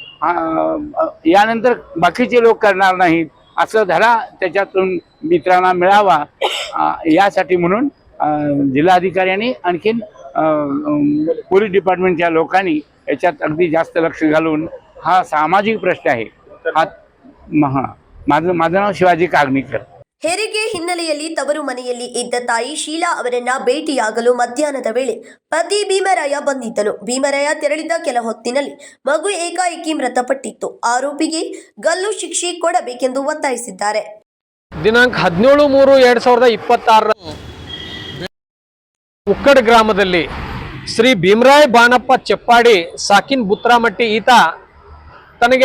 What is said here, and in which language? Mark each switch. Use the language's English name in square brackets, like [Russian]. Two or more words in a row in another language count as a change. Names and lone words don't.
[Marathi] यानंतर बाकीचे लोक करणार नाहीत असं धडा त्याच्यातून मित्रांना मिळावा यासाठी म्हणून जिल्हाधिकाऱ्यांनी आणखीन [English] police departmentच्या [Marathi] लोकांनी याच्यात अगदी जास्त लक्ष घालून हा सामाजिक प्रश्न आहे. माझं नाव शिवाजी कागणीकर. [Kannada] ಹೆರಿಗೆ ಹಿನ್ನೆಲೆಯಲ್ಲಿ ತವರು ಮನೆಯಲ್ಲಿ ಇದ್ದ ತಾಯಿ ಶೀಲಾ ಅವರನ್ನ ಭೇಟಿಯಾಗಲು ಮಧ್ಯಾಹ್ನದ ವೇಳೆ ಪತಿ ಭೀಮರಾಯ ಬಂದಿದ್ದನು. ಭೀಮರಾಯ ತೆರಳಿದ ಕೆಲ ಹೊತ್ತಿನಲ್ಲಿ ಮಗು ಏಕಾಏಕಿ ಮೃತಪಟ್ಟಿತ್ತು. ಆರೋಪಿಗೆ ಗಲ್ಲು ಶಿಕ್ಷೆ ಕೊಡಬೇಕೆಂದು ಒತ್ತಾಯಿಸಿದ್ದಾರೆ. ದಿನಾಂಕ 17/3/2026 ಉಕ್ಕಡ ಗ್ರಾಮದಲ್ಲಿ ಶ್ರೀ ಭೀಮರಾಯ ಬಾಣಪ್ಪ ಚೆಪ್ಪಾಡಿ ಸಾಕಿನ್ ಬುತ್ರಾಮಟ್ಟಿ ಈತ ತನಗೆ